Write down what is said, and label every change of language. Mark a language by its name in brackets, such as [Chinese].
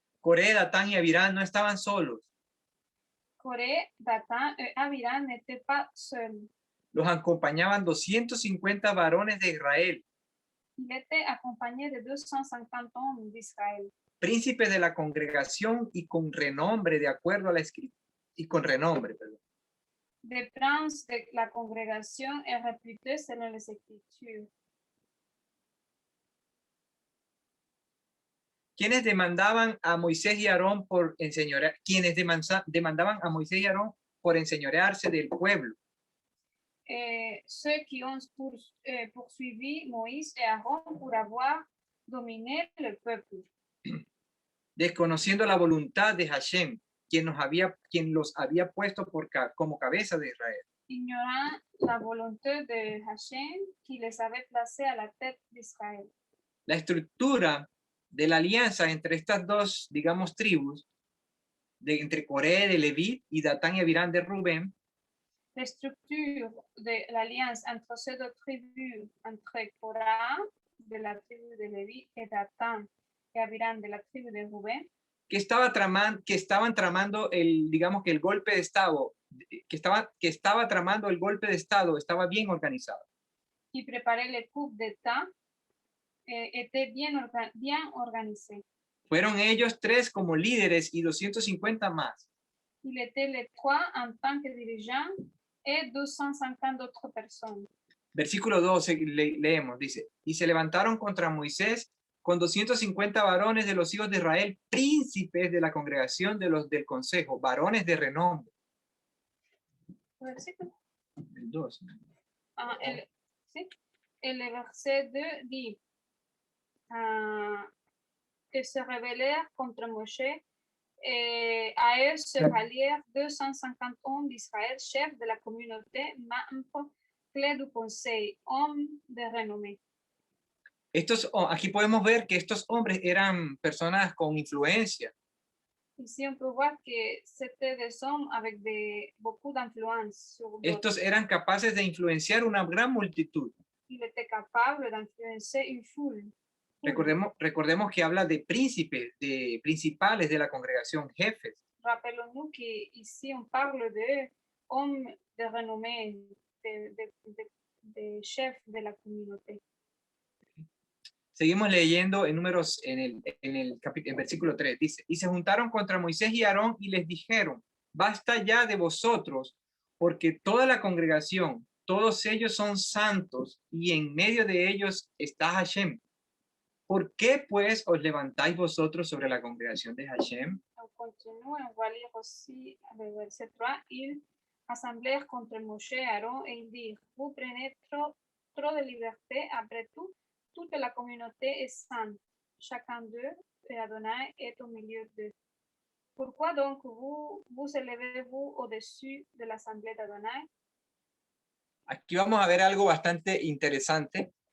[Spanish] Coré, Datán y Abirán no estaban solos. [French] Coré, Datán et Abiram n'étaient pas seuls. [Spanish] Los acompañaban 250 varones de Israel, [French] Il était accompagné de 250 hommes d'Israël, [Spanish] príncipes de la congregación y con renombre de acuerdo a la escritura, y con renombre, perdón. [French] des princes de la congrégation et réputés selon les Écritures. [Spanish] Quienes demandaban a Moisés y Aarón por enseñorear, demandaban a Moisés y Aarón por enseñorearse del pueblo. [French] Ceux qui ont poursuivi Moïse et Aaron pour avoir dominé le peuple, [Spanish] Desconociendo la voluntad de Hashem, quien los había puesto como cabeza de Israel. [French] ignorant la volonté de Hachem qui les avait placés à la tête d'Israël. [Spanish] La estructura de la alianza entre estas dos, digamos, tribus, entre Coré de Leví y Datán y Abirán de Rubén, [French] La structure de l'alliance entre ces deux tribus, entre Korah de la tribu de Lévi et Datán et Abiram de la tribu de Rubén, [Spanish] que estaban tramando digamos que el golpe de estado, que estaba tramando el golpe de estado, estaba bien organizado. [French] qui préparaient les coups d'État, étaient bien organisés. [Spanish] Fueron ellos tres como líderes y 250 más. [French] Il était les trois en tant que dirigeants et 250 autres personnes. [Spanish] Versículo 12 leemos, dice, y se levantaron contra Moisés con 250 varones de los hijos de Israel, príncipes de la congregación de los del consejo, varones de renombre. Versículo. El 12. Sí. [French] Et le verset 2 dit que se rebellèrent contre Moshe et à eux se rallièrent 250 hommes d'Israël, chefs de la communauté, membres clés du conseil, hommes de renommée. [Spanish] Aquí podemos ver que estos hombres eran personas con influencia. [French] Ici, on peut voir que c'était des hommes avec beaucoup d'influence sur d'autres. [Spanish] Estos eran capaces de influenciar una gran multitud. [French] Il était capable d'influencer une foule. [Spanish] Recordemos que habla de príncipes, de principales de la congregación, jefes. [French] Rappelons-nous qu'ici, on parle de hommes de renommée, de chefs de la communauté. [Spanish] Seguimos leyendo en Números, en versículo 3, dice, y se juntaron contra Moisés y Aarón y les dijeron, basta ya de vosotros, porque toda la congregación, todos ellos son santos, y en medio de ellos está Hashem. ¿Por qué pues os levantáis vosotros sobre la congregación de Hashem? [French] On continue, on va lire aussi le verset 3. Ils assemblèrent contre Moshe et Aaron et ils dirent, vous prenez trop de liberté, après tout, toute la communauté est sainte, chacun d'eux et Adonai est au milieu d'eux. Pourquoi donc vous élevez-vous au-dessus de l'assemblée d'Adonai? [Spanish] Aquí vamos a ver algo bastante interesante.